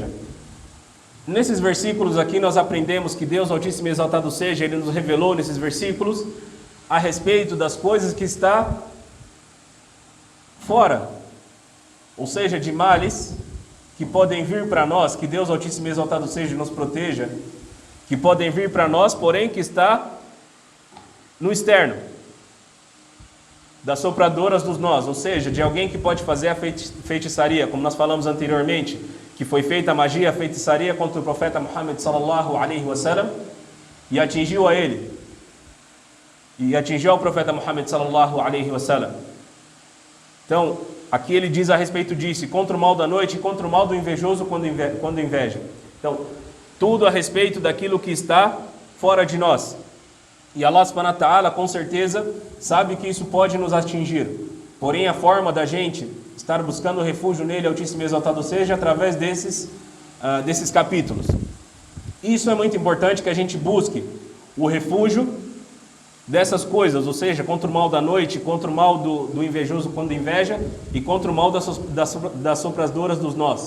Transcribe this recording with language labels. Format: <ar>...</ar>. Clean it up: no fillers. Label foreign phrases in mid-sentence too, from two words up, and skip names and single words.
<pt>Nesses versículos aqui nós aprendemos que Deus Altíssimo e exaltado seja, Ele nos revelou nesses versículos a respeito das coisas que está fora, ou seja, de males que podem vir para nós, que Deus Altíssimo e exaltado seja nos proteja, que podem vir para nós, porém que está no externo, das sopradoras dos nós, ou seja, de alguém que pode fazer a feitiçaria, como nós falamos anteriormente, que foi feita a magia, a feitiçaria contra o profeta Muhammad</pt> <ar>صلى الله عليه وسلم</ar> <pt>e atingiu a ele, e atingiu ao profeta Muhammad</pt> <ar>صلى الله عليه وسلم.</ar> <pt>Então, aqui ele diz a respeito disso, contra o mal da noite e contra o mal do invejoso quando inveja. Então, tudo a respeito daquilo que está fora de nós.</pt> <ar>E الله سبحانه وتعالى,</ar> <pt>com certeza, sabe que isso pode nos atingir. Porém, a forma da gente estar buscando refúgio nele, Altíssimo e exaltado seja, através desses capítulos. Isso é muito importante, que a gente busque o refúgio dessas coisas, ou seja, contra o mal da noite, contra o mal do invejoso quando inveja e contra o mal das sopradoras dos nós.</pt>